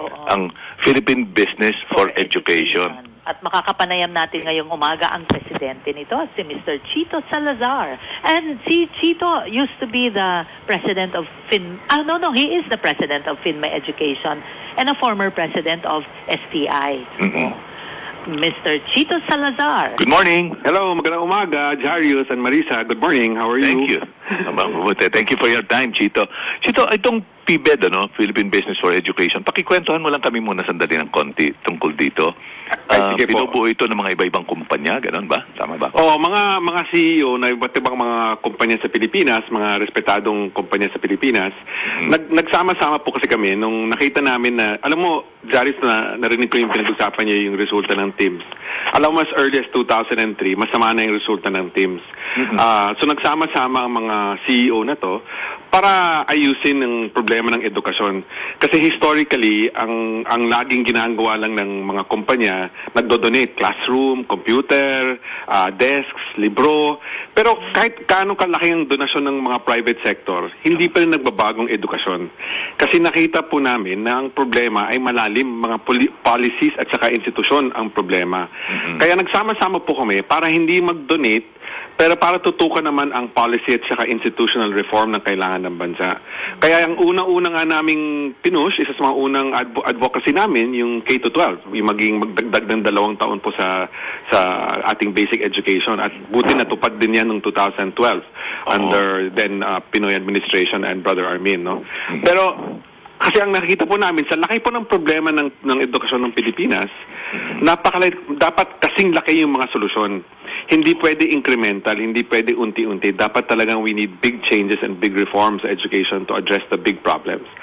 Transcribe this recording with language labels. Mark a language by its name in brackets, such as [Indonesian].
[Filipino] Ang Philippine Business for Education. At makakapanayam natin ngayong umaga ang presidente nito, si Mr. Chito Salazar. [English] And [Filipino] si [English] Chito used to be the president of he is the president of FinMay Education and a former president of STI. Mr. Chito Salazar. Good morning. Hello, [Filipino] magandang umaga, [English] Jarius and Marisa. Good morning. How are you? Thank you. Thank you for your time, [Filipino] Chito. Chito, itong PBEd, Philippine Business for Education, pakikwentuhan mo lang kami muna sandali ng konti tungkol dito. Sige po. Binubuo ito ng mga iba-ibang kumpanya, gano'n ba? Tama ba? Oo, mga CEO na iba't ibang mga kumpanya sa Pilipinas, mga respetadong kumpanya sa Pilipinas, nagsama-sama po kasi kami nung nakita namin na, alam mo, Jarius, narinig ko yung pinag-usapan niya yung resulta ng TIMSS. Alam mo, [English] as early as 2003, [Filipino] masama na yung resulta ng TIMSS. So nagsama-sama ang mga CEO na to para ayusin ang problema ng edukasyon. Kasi historically, ang laging ginagawa lang ng mga kumpanya, nagdo-donate classroom, computer, desks, libro. Pero kahit kaano kalaki ang donasyon ng mga private sector, hindi pa rin nagbabagong edukasyon. Kasi nakita po namin na ang problema ay malalim, mga policies at saka institusyon ang problema. Kaya nagsama-sama po kami para hindi mag-donate, pero para tutukan naman ang policy at saka [English] institutional reform [Filipino] na kailangan ng bansa. Kaya ang unang-una nga naming pinush, isa sa mga unang advocacy namin, yung K-12, yung magdagdag ng 2 taon po sa ating basic education. At buti natupad din yan noong 2012 [English] under then Pinoy administration and Brother Armin. [Filipino] Pero Kasi ang nakikita po namin, sa laki po ng problema ng edukasyon ng Pilipinas, dapat kasing laki yung mga solusyon. Hindi pwede incremental, hindi pwede unti-unti. Dapat talagang [English] we need big changes and big reforms sa education to address the big problems.